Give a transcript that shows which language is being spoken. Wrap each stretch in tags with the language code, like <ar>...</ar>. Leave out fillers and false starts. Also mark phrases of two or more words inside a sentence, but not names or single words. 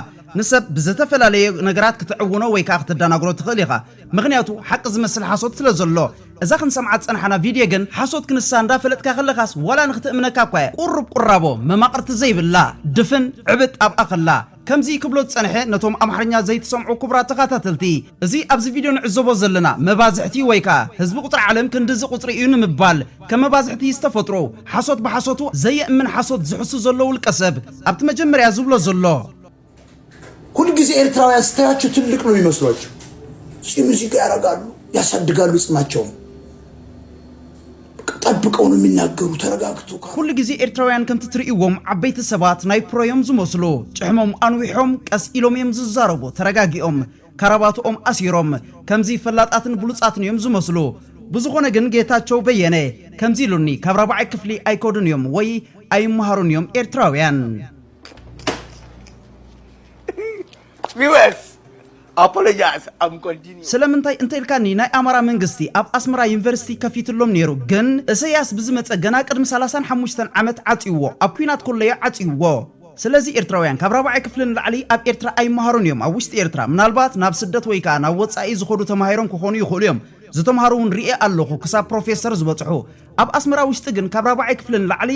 <ti>ንሰብ ብዝተፈላለየ ነገራት ክትዕውኖ ወይ ከዓ ክትደናግሮ ትኽእል ኢኻ ምኽንያቱ ሓቂ ዝመስል ሓሶት ስለ ዘሎ እዛ ክንሰምዓት ፀንሓና ቪድዮ ግን ሓሶት ክንሳ እንዳፈለጥካ ከለኻስ ዋላ ንኽትእምነካ እኳ ቁርብ ቁራቦ መማቕርቲ ዘይብላ ድፍን ዕብጥ ኣብኣ ኸላ ከምዚ ክብሎ ፀንሐ ነቶም ኣምሓርኛ ዘይትሰምዑ ክቡራት ተኸታተልቲ እዚ ኣብዚ ቪድዮ ንዕዘቦ ዘለና መባዝሕቲ ወይ ከዓ ህዝቢ ቁጥሪ ዓለም ክንድዚ ቁፅሪ እዩ ንምባል ከም መባዝሕቲ ዝተፈጥሮ ሓሶት ብሓሶቱ ዘየእምን ሓሶት ዝሕሱ ዘሎ ውልቀ ሰብ ኣብቲ መጀመርያ ዝብሎ ዘሎ</ti> <am>ሁል ጊዜ ኤርትራውያን ስታያቸው ትልቅ ነው የሚመስሏቸው ሙዚቃ ያረጋሉ ያሳድጋሉ ጽማቸውን ጠብቀው ነው የሚናገሩ ተረጋግቶ ሁሉ ጊዜ</am> <ti>ኤርትራውያን ከምቲ ትርእይዎም ዓበይቲ ሰባት ናይ ፕሮዮም ዝመስሉ ጭሕሞም አንዊሖም ቀስ ኢሎም እዮም ዝዛረቡ ተረጋጊኦም ካራባቶኦም አሲሮም ከምዚ ፈላጣትን ብሉጻትን እዮም ዝመስሉ ብዙኾነ ግን ጌታቸው በየነ ከምዚ ኢሉኒ ካብ ራብዓይ ክፍሊ ኣይኮዱን እዮም ወይ ኣይመሃሩን እዮም ኤርትራውያን</ti> <en>viewers apologize I'm continuing</en> <ti>ስለምንታይ እንተልካኒ ናይ አማራ መንግስቲ ኣብ አስመራ ዩኒቨርሲቲ ከፊትሎም ነይሩ ግን እሰያስ ብዝመፀ ገና ቅድሚ 35 ዓመት ዓጽይዎ ኣብ ኩናት ኮለየ ዓጽይዎ ስለዚ ኤርትራውያን ካብ ራብዓይ ክፍልን ላዕሊ ኣብ ኤርትራ ኣይመሃሩን እዮም ኣብ ውሽጢ ኤርትራ ምናልባት ናብ ስደት ወይ ከዓ ናብ ወጻኢ ዝኸዱ ተማሂሮም ክኾኑ ይኽእሉ እዮም ዝተማሃሩን ሪኤ ኣለኹ ክሳብ ፕሮፌሰር ዝበጽሑ ኣብ አስመራ ውሽጢ ግን ካብ ራብዓይ ክፍልን ላዕሊ</ti>